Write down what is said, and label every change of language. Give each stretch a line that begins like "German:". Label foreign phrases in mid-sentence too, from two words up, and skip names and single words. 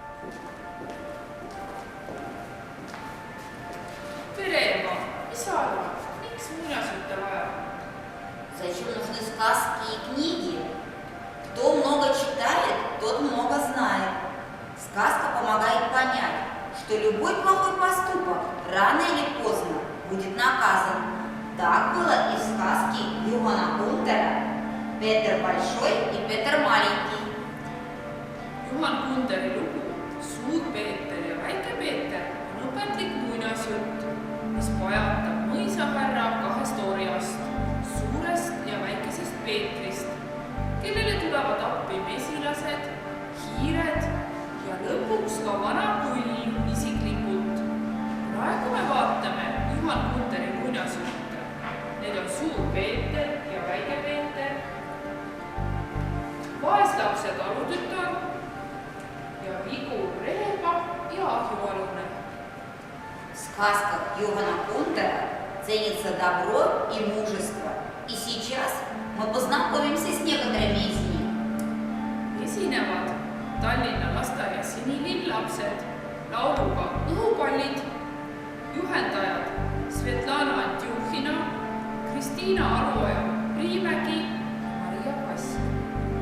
Estonian: Tere, Ema! Mis sa arvad? Miks muinasjutte vaja?
Russian: Зачем нужны сказки и книги? Кто много читает, тот много знает. Сказка помогает понять, что любой плохой поступок рано или поздно будет наказан. Так было и в сказке Йохана Гунтера «Петер Большой и Петер Маленький».
Estonian: Juhan Gunderi lugu Suur Peeter ja Väike Peeter on õpetlik muinasjutt, mis pajatab mõisahärra kahest orjast, suurest ja väikesest Peetrist, kellele tulevad appi mesilased, hiired ja lõpuks ka vana kull isiklikult. Praegu me vaatame Juhan Gunderi muinasjutte. Need on Suur Peeter ja Väike Peeter, Vaeslapse talutütar ja Vigur Reeba ja Ahjualune.
Russian: В сказках Йохана Гунтера ценится добро и мужество. И сейчас мы познакомимся с некоторыми из них.
Estonian: Esinevad Tallinna lasteaias sinilillapsed lauluga Õhupallid, juhendajad Svetlana Antjuhhina, Kristiina Aruoja Priimägi ja Maria Kask.